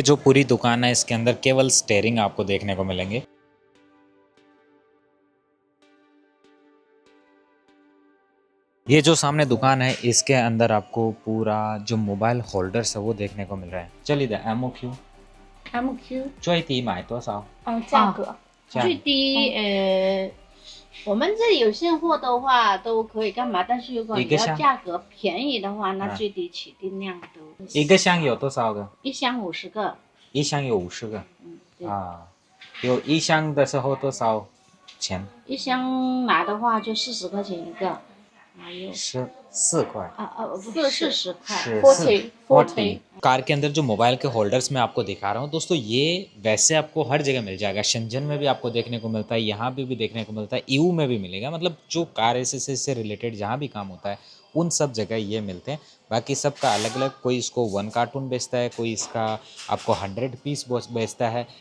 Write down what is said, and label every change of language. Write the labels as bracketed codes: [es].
[hi] जो पूरी दुकान है इसके अंदर केवल स्टेयरिंग आपको देखने को मिलेंगे। ये जो सामने दुकान है इसके अंदर आपको पूरा जो मोबाइल होल्डर्स है वो देखने को मिल रहा है। चलिए MOQ MQ [zh] 最低买多少？价格这样最低我们这里有现货的话都可以干嘛？但是如果你要一个箱价格便宜的话，那嗯最低起订量都一个箱有多少个？一箱50个，一箱有50个对，啊。有一箱的时候多少钱？一箱拿的话就40块钱一个，还有 14块。 40块是 40 40। [hi] कार के अंदर जो मोबाइल के होल्डर्स मैं आपको दिखा रहा हूँ दोस्तों, ये वैसे आपको हर जगह मिल जाएगा। शेंजन में भी आपको देखने को मिलता है, यहाँ पे भी देखने को मिलता है, EU में भी मिलेगा। मतलब जो कार एसेसरी से रिलेटेड जहाँ भी काम होता है उन सब जगह ये मिलते हैं। बाकी सबका अलग अलग, कोई इसको 1 कार्टून बेचता है, कोई इसका आपको 100 पीस बेचता है।